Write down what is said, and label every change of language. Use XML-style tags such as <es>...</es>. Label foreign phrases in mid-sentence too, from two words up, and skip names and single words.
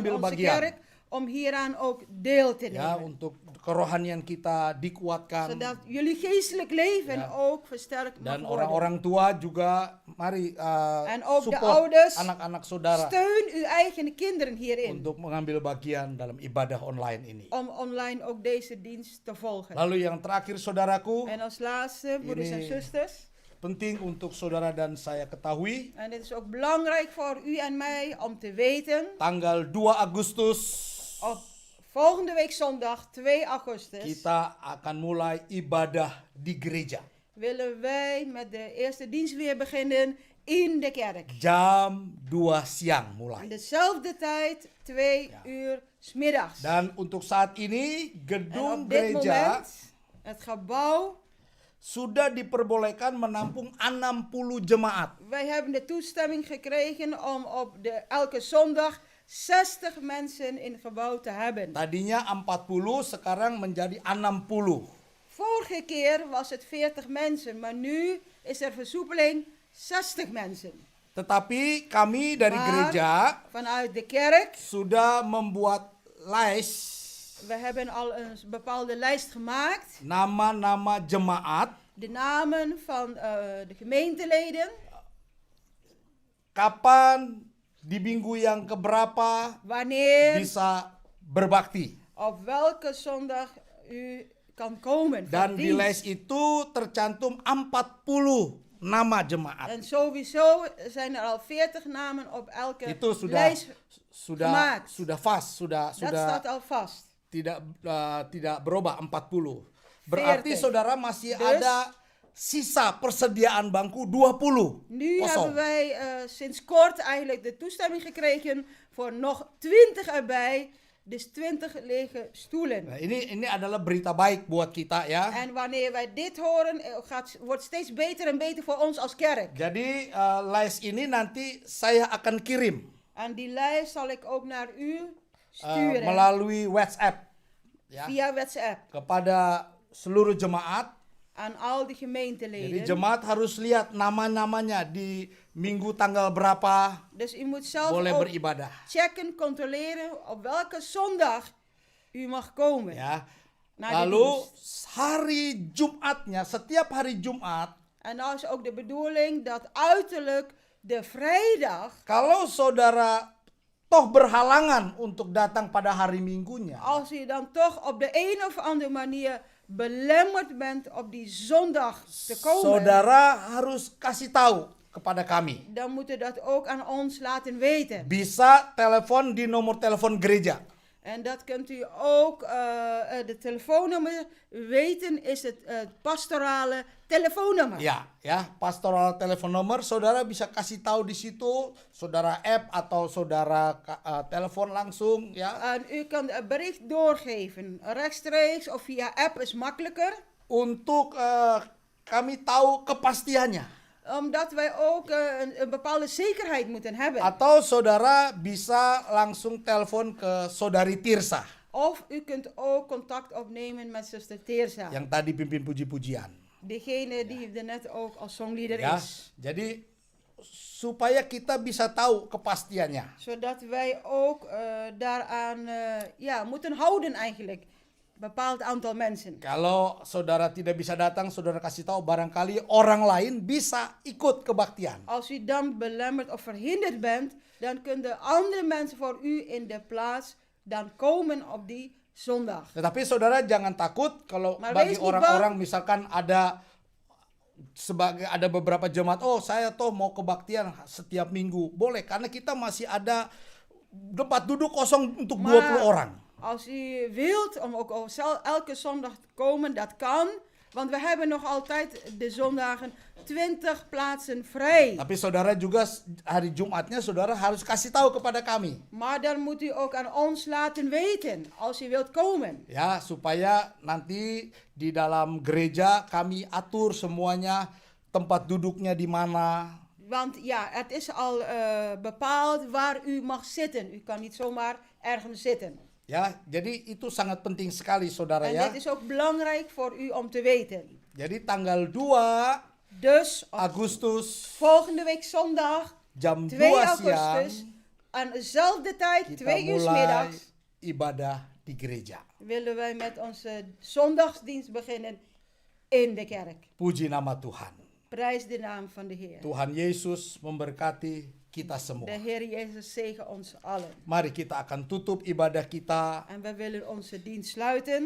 <id>ambil</id> <nl>onze</nl> <id>bagian.</id> <nl>kerk om hieraan ook deel te</nl> <id>ya</id> <nl>nemen.</nl> <id>untuk kerohanian kita dikuatkan.</id> <nl>Zodat jullie geestelijk leven Ja. ook versterkt Dan mag worden.</nl> <id>orang-orang tua juga mari</id> <nl>En ook de support ouders,</nl> <id>anak-anak saudara</id> <nl>Steun uw eigen kinderen hierin.</nl> <id>untuk mengambil bagian dalam ibadah online ini.</id> <nl>Om online ook deze dienst te volgen.</nl> <id>Lalu yang terakhir saudaraku,</id> <nl>En als laatste, broeders en</nl> <id>Ini-</id> <nl>zusters.</nl> <id>penting untuk saudara dan saya ketahui,</id> <nl>En dit is ook belangrijk voor u en mij om te weten.</nl> <id>tanggal 2 Agustus</id> <nl>Op volgende week zondag 2 augustus</nl> <id>kita akan mulai ibadah di gereja.</id> <nl>willen wij met de eerste dienst weer beginnen in de kerk.</nl> <id>Jam 2 siang</id> <nl>In</nl> <id>mulai.</id> <nl>dezelfde tijd, 2 uur 's middags.</nl> <id>Dan untuk saat ini</id> <nl>En</nl> <id>gedung</id> <nl>op dit</nl> <id>gereja</id> <nl>moment, het gebouw,</nl> <id>sudah diperbolehkan menampung 60 jemaat.</id> <nl>wij hebben de toestemming gekregen om op elke zondag 60 mensen in het gebouw te hebben.</nl> <id>Tadinya 40, sekarang menjadi 60.</id> <nl>Vorige keer was het 40 mensen, maar nu is er versoepeling 60 mensen.</nl> <id>Tetapi kami dari</id> <nl>Maar-</nl> <id>gereja</id> <nl>Vanuit de kerk,</nl> <id>sudah membuat lijst</id> <nl>we hebben al een bepaalde lijst gemaakt.</nl> <id>nama-nama jemaat,</id> <nl>De namen van de gemeenteleden,</nl> <id>kapan di minggu yang keberapa</id> <nl>wanneer,</nl> <id>bisa berbakti.</id> <nl>op welke zondag u kan komen. voor</nl> <id>Dan di</id> <nl>dienst.</nl> <id>lijst itu tercantum 40 nama jemaat.</id> <nl>En sowieso zijn er al 40 namen op elke</nl> <id>Itu sudah</id> <nl>lijst. gemaakt.</nl> <id>sudah vast,</id> <nl>Dat staat al vast.</nl> <id>tidak berubah 40. Berarti 40. saudara masih</id> <nl>Dus-</nl> <id>ada sisa persediaan bangku 20.</id> <nl>Nu</nl> <id>kosong.</id> <nl>hebben wij sinds kort eigenlijk de toestemming gekregen voor nog 20 erbij. Dus 20 lege stoelen.</nl> <id>Nah, ini adalah berita baik buat kita ya.</id> <nl>En wanneer wij dit horen, wordt steeds beter en beter voor ons als kerk.</nl> <id>Jadi lijst ini nanti saya akan kirim</id> <nl>En die lijst zal ik ook naar u sturen.</nl> <id>melalui WhatsApp ya</id> <nl>Via WhatsApp.</nl> <id>kepada seluruh jemaat.</id> <nl>Aan al die</nl> <id>Jadi</id> <nl>gemeenteleden.</nl> <id>jemaat harus lihat nama-namanya di minggu tanggal berapa</id> <nl>Dus u moet zelf</nl> <id>boleh</id> <nl>ook</nl> <id>beribadah</id> <nl>checken, controleren op welke zondag u mag komen.</nl> <id>ya.</id> <nl>Naar de</nl> <id>Lalu</id> <nl>dienst.</nl> <id>hari Jumatnya, setiap hari Jumat,</id> <nl>En nou is ook de bedoeling dat uiterlijk de vrijdag,</nl> <id>kalau saudara toh berhalangan untuk datang pada hari Minggunya,</id> <nl>als u dan toch op de een of andere manier belemmerd bent op die zondag te komen,</nl> <id>saudara harus kasih tahu kepada kami.</id> <nl>dan moet u dat ook aan ons laten weten.</nl> <id>Bisa telepon di nomor telepon gereja.</id> <nl>En dat kunt u ook, de telefoonnummer weten is het pastorale telefoonnummer.</nl> <id>Ya,</id> <nl>pastoral telefonnomor,</nl> <id>saudara bisa kasih tahu di situ, saudara app atau saudara telepon langsung ya.</id> <nl>En u kan een bericht doorgeven, rechtstreeks of via app is makkelijker.</nl> <id>Untuk kami tahu kepastiannya.</id> <nl>Omdat wij ook een bepaalde zekerheid moeten hebben.</nl> <id>Atau saudara bisa langsung telepon ke saudari Tirsa</id> <nl>Of u kunt ook contact opnemen met zuster Teersa.</nl> <id>yang tadi pimpin puji-pujian.</id> <nl>Degene die er net ook als songleader</nl> <id>Ya,</id> <nl>is.</nl> <id>jadi supaya kita bisa tahu kepastiannya.</id> <nl>Zodat wij ook daaraan moeten houden eigenlijk. Bepaald aantal mensen.</nl> <id>Kalau saudara tidak bisa datang, saudara kasih tahu barangkali orang lain bisa ikut kebaktian.</id> <nl>Als u dan belemmerd of verhinderd bent, dan kunnen andere mensen voor u in de plaats dan komen op die zondag.</nl> <id>Tetapi saudara jangan takut kalau</id> <nl>Maar</nl> <id>bagi</id> <nl>wees niet</nl> <id>orang-orang</id> <nl>bang.</nl> <id>misalkan ada beberapa jemaat, oh saya toh mau kebaktian setiap minggu. Boleh karena kita masih ada tempat duduk kosong untuk 20 orang.</id> <nl>Als u wilt om ook elke zondag te komen, dat kan. Want we hebben nog altijd de zondagen 20 plaatsen vrij.</nl> <id>Tapi saudara juga hari Jumatnya saudara harus kasih tahu kepada kami.</id> <nl>Maar dan moet u ook aan ons laten weten als u wilt komen.</nl> <id>Ya, supaya nanti di dalam gereja kami atur semuanya tempat duduknya di mana.</id> <nl>Want ja, het is al bepaald waar u mag zitten. U kan niet zomaar ergens zitten.</nl> <id>Ya, jadi itu sangat penting sekali saudara</id> <nl>En</nl> <id>ya.</id> <nl>dit is ook belangrijk voor u om te weten.</nl> <id>Jadi tanggal 2</id> <nl>Dus op</nl> <id>Agustus</id> <nl>volgende week zondag,</nl> <id>jam 2 2 siang</id> <nl>augustus, aan dezelfde tijd,</nl> <id>kita</id> <nl>2 uur 's</nl> <id>mulai</id> <nl>middags,</nl> <id>ibadah di gereja.</id> <nl>willen wij met onze zondagsdienst beginnen in de kerk.</nl> <id>Puji nama Tuhan.</id> <nl>Prijs de naam van de Heer.</nl> <id>Tuhan Yesus memberkati kita</id> <nl>De</nl> <id>semua.</id> <nl>Heer Jezus zegen ons allen.</nl> <id>Mari kita akan tutup ibadah kita.</id> <nl>En wij willen onze dienst sluiten.</nl>